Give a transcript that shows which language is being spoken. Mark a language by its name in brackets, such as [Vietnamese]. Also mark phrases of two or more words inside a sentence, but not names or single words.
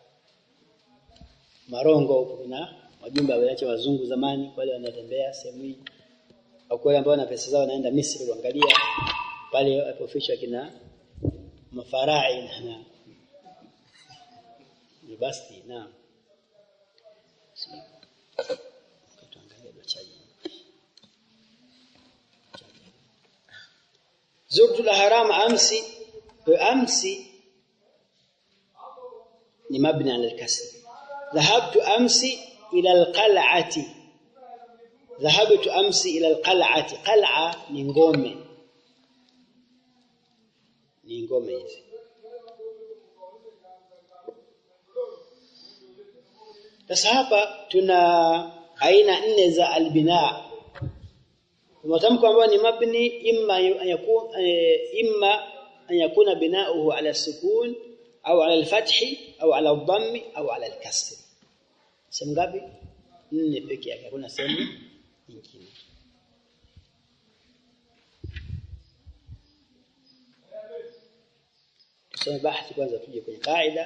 [Swahili] Marongo kuna majumba yaliacha wazungu zamani wale wanatembea sehemu hii au wale ambao wana pesa zao wanaenda Misri kuangalia pale alipofichwa kina mafarai na basti. Naam, tuangalie dochaji. [Arabic] زرت الحرم أمس ni مبني على الكسر. ذهبت أمس إلى القلعة. ذهبت أمس إلى القلعة. [Swahili] Qal'a ni ngome. Ni ngome hizi. Sasa hapa tuna aina 4 za albina. Matamko ambayo ni [Arabic] مبني إما أن يكون بناؤه على السكون أو على الفتح أو على الضم أو على الكسر. [Swahili] Sehemu ngapi? 4 pekee yake, hakuna sehemu nyingine. Tusome bahthi kwanza, tuje kwenye kaida.